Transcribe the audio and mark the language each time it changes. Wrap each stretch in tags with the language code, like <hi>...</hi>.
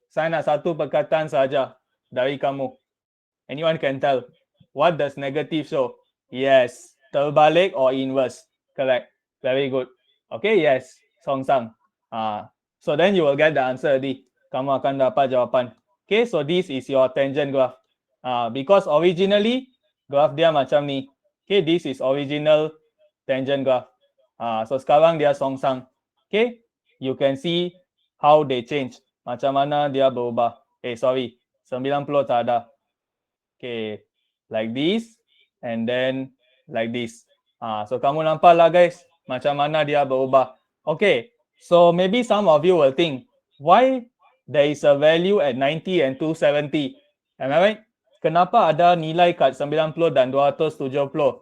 <ms>Saya nak 1 perkataan saja dari kamu.</ms> <en>Anyone can tell. What does negative show? Yes. Terbalik or inverse. Correct. Very good. Okay, yes. Songsang. So then you will get the answer already.</en> <ms>Kamu akan dapat jawapan.</ms> <en>Okay, so this is your tangent graph. Because originally,</en> <ms>graph dia macam ni.</ms> <en>Okay, this is original tangent graph.</en> <ms>So sekarang dia songsang.</ms> <en>Okay, you can see how they change.</en> <ms>Macam mana dia berubah.</ms> <en>Sorry,</en> <ms>90 tak ada.</ms> <en>Okay, like this and then like this.</en> <ms>So kamu nampak lah guys, macam mana dia berubah.</ms> <en>Okay, so maybe some of you will think, why there is a value at 90 and 270? Am I right?</en> <ms>Kenapa ada nilai kat 90 dan 270?</ms>